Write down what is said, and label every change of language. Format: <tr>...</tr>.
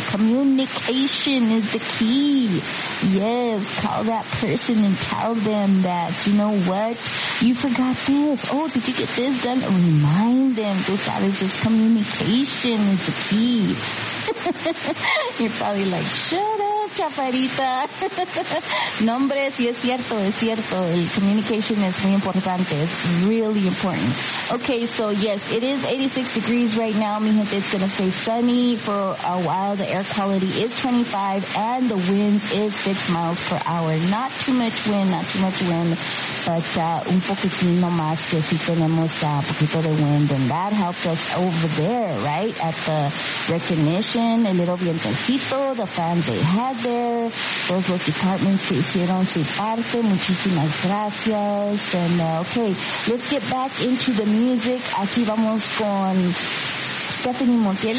<en>Communication is the key. Yes, call that person and tell them that, you know what, you forgot this. Oh, did you get this done? Remind them. That is just communication is the key. You're probably like, shut up, chaparita.</en> <es>Nombre, sí, es cierto, es cierto. El</es> <en>communication is</en> <es>muy importante.</es> <en>It's really important. Okay, so yes, it is 86 degrees right now.</en> <es>Mi gente,</es> <en>it's going to stay sunny for a while. The air quality is 25 and the wind is 6 miles per hour. Not too much wind, not too much wind, but</en> <es>un poquitino más que si tenemos poquito de</es> <en>wind, and that helped us over there, right? At the recognition, el little vientecito, the fans they had there, those work departments</en> <es>que hicieron su parte, muchísimas gracias.</es> <en>And okay, let's get back into the music.</en> <es>Aquí vamos con Stephanie Montiel.</es>